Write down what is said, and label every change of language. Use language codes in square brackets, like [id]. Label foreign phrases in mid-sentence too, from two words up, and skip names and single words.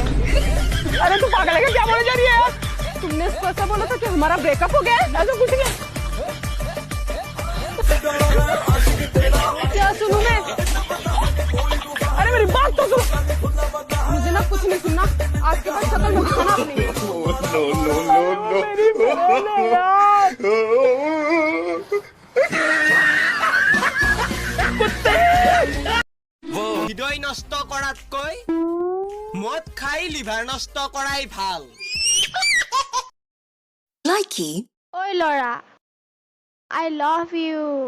[hi] अरे तू पागल है क्या? क्या बोले जा रही है यार? तुमने इसको ऐसा बोला था कि हमारा ब्रेकअप हो गया है ऐसा कुछ नहीं है। क्या सुनूं मैं अरे मेरी बात तो सुनो। मुझे ना कुछ नहीं सुनना आज के बाद शक्ल मत दिखाना अपनी [as] হৃদয় নষ্ট কৰাতকৈ মদ খাই লিভাৰ নষ্ট কৰাই ভাল ঐ লৰা [en] I love you